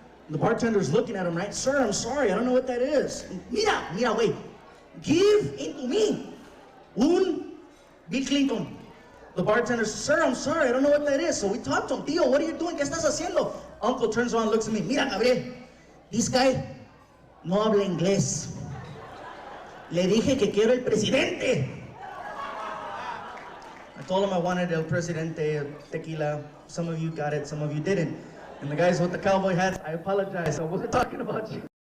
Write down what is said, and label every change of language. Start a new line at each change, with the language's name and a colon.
English: The bartender's looking at him, right? Sir, I'm sorry, I don't know what that is. Mira, wait. Give unto me un Bill Clinton. The bartender says, sir, I'm sorry, I don't know what that is. So we talk to him. Tío, what are you doing?
Spanish: ¿Qué estás haciendo?
English: Uncle turns around and looks at me.
Spanish: Mira, Gabriel,
English: this guy
Spanish: no habla inglés. Le dije que quiero el presidente.
English: I told him I wanted El Presidente tequila. Some of you got it, some of you didn't. And the guys with the cowboy hats, I apologize. I wasn't talking about you.